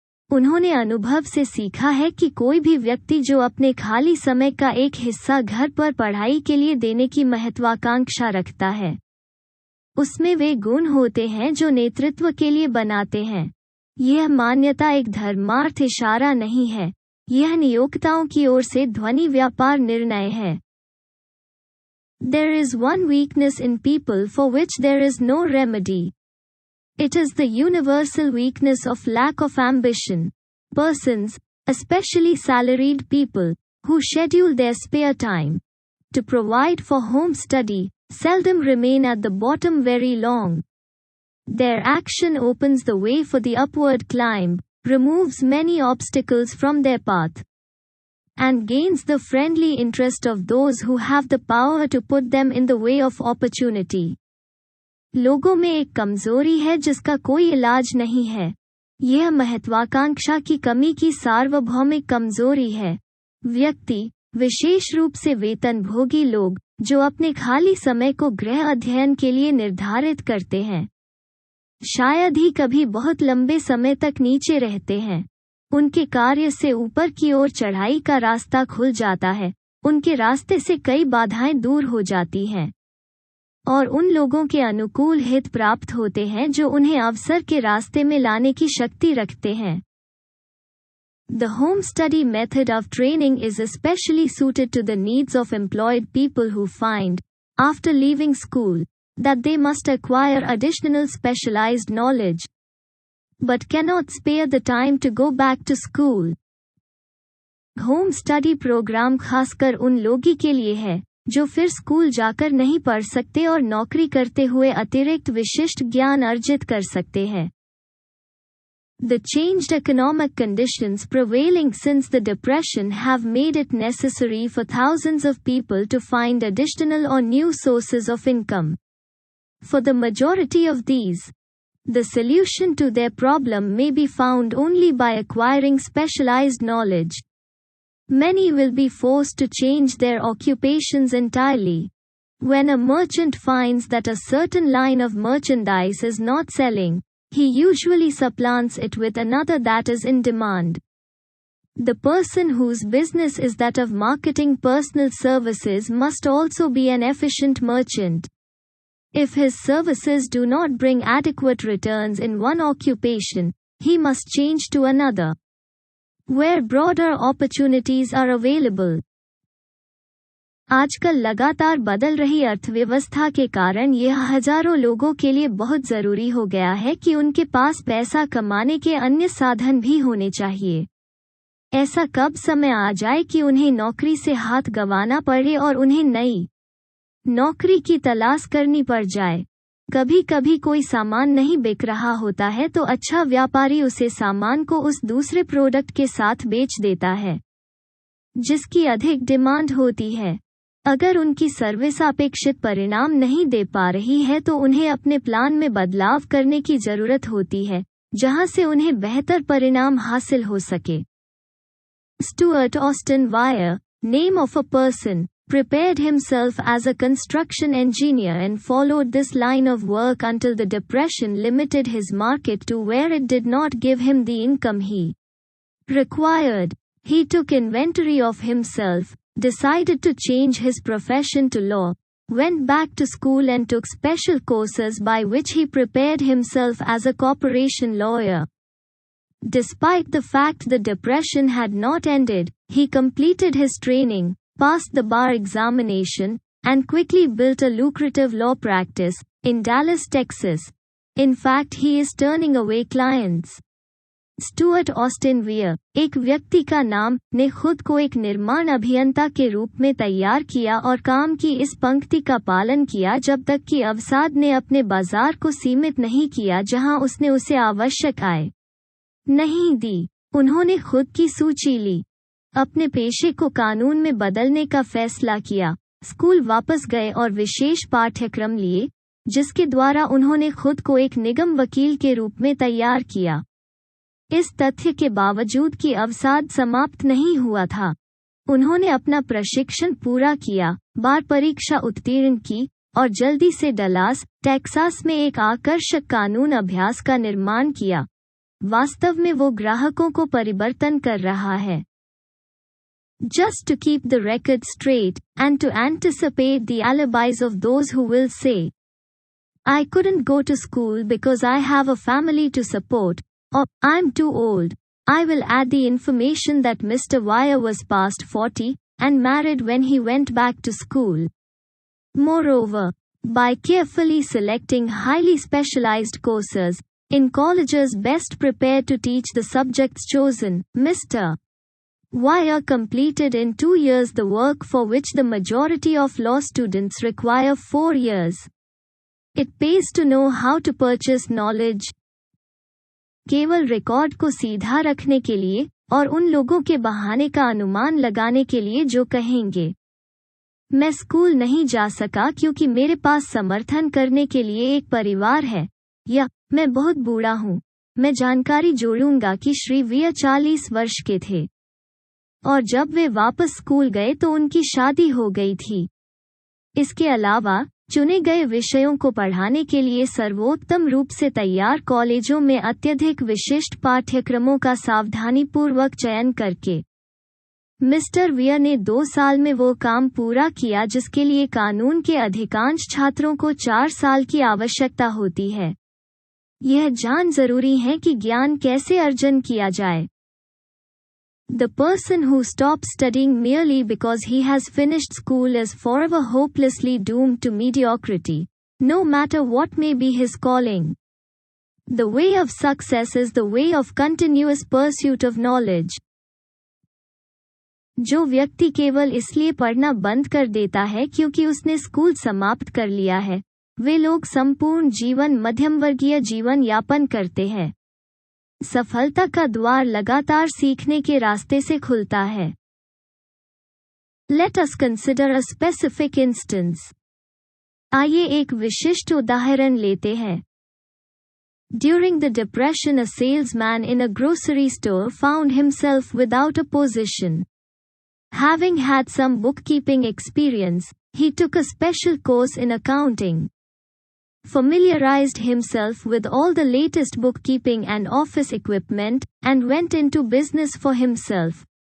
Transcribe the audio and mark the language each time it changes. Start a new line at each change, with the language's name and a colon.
Hindi: उन्होंने अनुभव से सीखा है कि कोई भी व्यक्ति जो अपने खाली समय का एक हिस्सा घर पर पढ़ाई के लिए देने की महत्वाकांक्षा रखता है, उसमें वे गुण होते हैं जो नेतृत्व के लिए बनाते हैं। यह मान्यता एक धर्मार्थ इशारा नहीं है, यह नियोक्ताओं की ओर से ध्वनि व्यापार निर्णय है।
English: There is one weakness in people for which there is no remedy. It is the universal weakness of lack of ambition. Persons, especially salaried people, who schedule their spare time to provide for home study, seldom remain at the bottom very long. Their action opens the way for the upward climb, removes many obstacles from their path, and gains the friendly interest of those who have the power to put them in the way of opportunity.
Hindi: लोगों में एक कमजोरी है जिसका कोई इलाज नहीं है। यह महत्वाकांक्षा की कमी की सार्वभौमिक कमजोरी है। व्यक्ति, विशेष रूप से वेतनभोगी लोग, जो अपने खाली समय को गृह अध्ययन के लिए निर्धारित करते हैं, शायद ही कभी बहुत लंबे समय तक नीचे रहते हैं। उनके कार्य से ऊपर की ओर चढ़ाई का रास्ता खुल जाता है, उनके रास्ते से कई बाधाएं दूर हो जाती हैं, और उन लोगों के अनुकूल हित प्राप्त होते हैं जो उन्हें अवसर के रास्ते में लाने की शक्ति रखते हैं।
English: The home study method of training is especially suited to the needs of employed people who find, after leaving school, that they must acquire additional specialized knowledge, but cannot spare the time to go back to school.
Hindi: Home study programme खासकर उन लोगों के लिए है जो फिर school जाकर नहीं पढ़ सकते और नौकरी करते हुए अतिरिक्त विशिष्ट ज्ञान अर्जित कर सकते हैं।
English: The changed economic conditions prevailing since the Depression have made it necessary for thousands of people to find additional or new sources of income. For the majority of these, the solution to their problem may be found only by acquiring specialized knowledge. Many will be forced to change their occupations entirely. When a merchant finds that a certain line of merchandise is not selling, he usually supplants it with another that is in demand. The person whose business is that of marketing personal services must also be an efficient merchant. If his services do not bring adequate returns in one occupation, he must change to another, where broader opportunities are available.
Hindi: आजकल लगातार बदल रही अर्थव्यवस्था के कारण यह हजारों लोगों के लिए बहुत जरूरी हो गया है कि उनके पास पैसा कमाने के अन्य साधन भी होने चाहिए। ऐसा कब समय आ जाए कि उन्हें नौकरी से हाथ गंवाना पड़े और उन्हें नई नौकरी की तलाश करनी पड़ जाए। कभी कभी कोई सामान नहीं बिक रहा होता है तो अच्छा व्यापारी उसे सामान को उस दूसरे प्रोडक्ट के साथ बेच देता है जिसकी अधिक डिमांड होती है। अगर उनकी सर्विस अपेक्षित परिणाम नहीं दे पा रही है तो उन्हें अपने प्लान में बदलाव करने की जरूरत होती है जहां से उन्हें बेहतर परिणाम हासिल हो सके।
English: Stuart Austin Wier, name of a person, prepared himself as a construction engineer and followed this line of work until the Depression limited his market to where it did not give him the income he required. He took inventory of himself, decided to change his profession to law, went back to school and took special courses by which he prepared himself as a corporation lawyer. Despite the fact the depression had not ended, he completed his training, passed the bar examination, and quickly built a lucrative law practice in Dallas, Texas. In fact, he is turning away clients.
Hindi: Stuart Austin wear, एक व्यक्ति का नाम, ने खुद को एक निर्माण अभियंता के रूप में तैयार किया और काम की इस पंक्ति का पालन किया जब तक कि अवसाद ने अपने बाजार को सीमित नहीं किया जहां उसने उसे आवश्यक आय नहीं दी। उन्होंने खुद की सूची ली, अपने पेशे को कानून में बदलने का फैसला किया, स्कूल वापस गए और विशेष पाठ्यक्रम लिए, जिसके द्वारा उन्होंने खुद को एक निगम वकील के रूप में तैयार किया। इस तथ्य के बावजूद कि अवसाद समाप्त नहीं हुआ था, उन्होंने अपना प्रशिक्षण पूरा किया, बार परीक्षा उत्तीर्ण की और जल्दी से डलास, टेक्सास में एक आकर्षक कानून अभ्यास का निर्माण किया। वास्तव में वो ग्राहकों को परिवर्तन कर रहा है।
English: Just to keep the record straight, and to anticipate the alibis of those who will say, I couldn't go to school because I have a family to support, or, I'm too old. I will add the information that Mr. Wire was past 40, and married when he went back to school. Moreover, by carefully selecting highly specialized courses, in colleges best prepared to teach the subjects chosen, Mr. Wire completed in 2 years the work for which the majority of law students require 4 years. It pays to know how to purchase knowledge.
Hindi: केवल record को सीधा रखने के लिए और उन लोगों के बहाने का अनुमान लगाने के लिए जो कहेंगे, मैं स्कूल नहीं जा सका क्योंकि मेरे पास समर्थन करने के लिए एक परिवार है, या मैं बहुत बूढ़ा हूं। मैं जानकारी जोड़ूंगा कि श्री वियर 40 वर्ष के थे और जब वे वापस स्कूल गए तो उनकी शादी हो गई थी। इसके अलावा, चुने गए विषयों को पढ़ाने के लिए सर्वोत्तम रूप से तैयार कॉलेजों में अत्यधिक विशिष्ट पाठ्यक्रमों का सावधानीपूर्वक चयन करके, मिस्टर वियर ने 2 साल में वो काम पूरा किया जिसके लिए कानून के अधिकांश छात्रों को 4 साल की आवश्यकता होती है। यह जान जरूरी है कि ज्ञान कैसे अर्जन किया जाए।
English: The person who stops studying merely because he has finished school is forever hopelessly doomed to mediocrity, no matter what may be his calling. The way of success is the way of continuous pursuit of knowledge.
Hindi: जो व्यक्ति केवल इसलिए पढ़ना बंद कर देता है क्योंकि उसने स्कूल समाप्त कर लिया है, वे लोग संपूर्ण जीवन मध्यमवर्गीय जीवन यापन करते हैं। सफलता का द्वार लगातार सीखने के रास्ते से खुलता है।
English: Let us consider a specific instance.
Hindi: आइए एक विशिष्ट उदाहरण लेते हैं।
English: During the Depression, a salesman in a grocery store found himself without a position. Having had some bookkeeping experience, he took a special course in accounting, familiarized himself with all the latest bookkeeping and office equipment, and went into business for himself.